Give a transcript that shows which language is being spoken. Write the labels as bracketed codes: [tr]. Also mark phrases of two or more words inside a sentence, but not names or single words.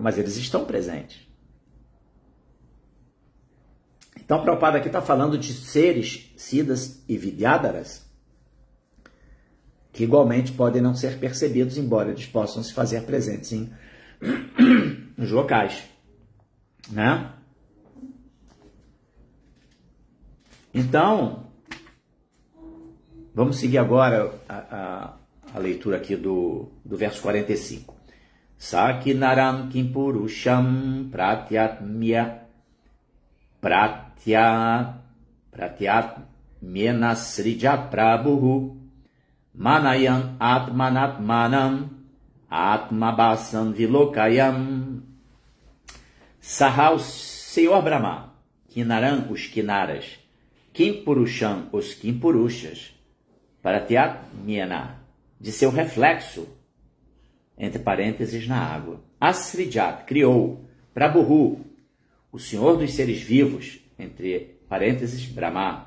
[pt] Mas eles estão presentes. Então, Prabhupada aqui está falando de seres, Siddhas e Vidyadharas, que igualmente podem não ser percebidos, embora eles possam se fazer presentes nos locais, né? Então, vamos seguir agora a leitura aqui do verso 45. [sa] Sakinaram kimpurusham pratyatmena srijat prabhu manayan atmanatmanam atmabasam vilokayam. Sahá, [pt] o Senhor Brahma, Kinaram, os Kinaras, Kimpurusham, os Kimpurushas, Pratyatmena, de seu reflexo, entre parênteses, na água. Asrijat, criou, Prabhu, o Senhor dos seres vivos, entre parênteses, Brahma.